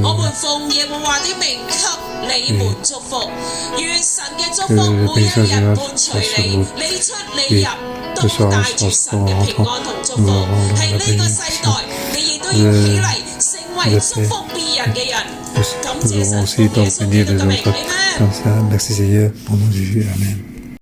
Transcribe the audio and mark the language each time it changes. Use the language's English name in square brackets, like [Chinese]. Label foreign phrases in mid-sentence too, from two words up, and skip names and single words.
[Cantonese] 我們奉耶和華的名給你們祝福。願神嘅祝福每一日伴隨你，你出你入都帶住神嘅平安同祝福。喺呢個世代，你亦都要起嚟成為祝福別人嘅人。感謝神，奉耶穌基督嘅名，阿們。 [French] Comme ça, merci Seigneur, au nom de Jésus, Amen.